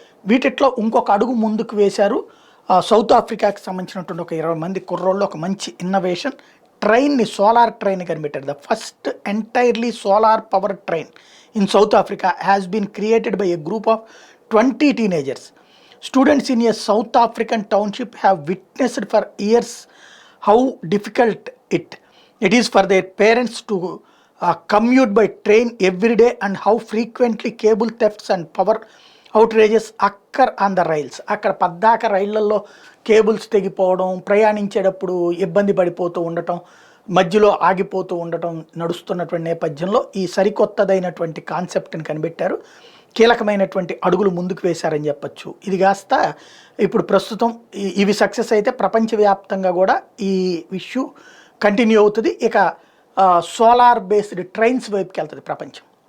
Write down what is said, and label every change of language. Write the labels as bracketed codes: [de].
[te] వీటిట్లో ఇంకొక అడుగు ముందుకు వేశారు. సౌత్ ఆఫ్రికాకి సంబంధించినటువంటి ఒక 20 మంది కుర్రోళ్ళు ఒక మంచి ఇన్నోవేషన్ ట్రైన్ని, సోలార్ ట్రైన్ కనిపెట్టారు. [en] The first entirely solar power train in South Africa has been created by a group of 20 teenagers. Students in a South African township have witnessed for years how difficult it is for their parents to commute by train every day, and how frequently cable thefts and power outrages occur on the rails. [te] అక్కడ పద్దాక రైళ్లలో cables తెగిపోవడం, ప్రయాణించేటప్పుడు ఇబ్బంది పడిపోతూ ఉండటం, మధ్యలో ఆగిపోతూ ఉండటం నడుస్తున్నటువంటి నేపథ్యంలో ఈ సరికొత్తదైనటువంటి కాన్సెప్ట్ని కనిపెట్టారు. కీలకమైనటువంటి అడుగులు ముందుకు వేశారని చెప్పచ్చు. ఇది కాస్త ఇప్పుడు ప్రస్తుతం ఇవి సక్సెస్ అయితే ప్రపంచవ్యాప్తంగా కూడా ఈ ఇష్యూ కంటిన్యూ అవుతుంది. ఇక సోలార్ బేస్డ్ ట్రైన్స్ వైపుకి వెళ్తుంది ప్రపంచం.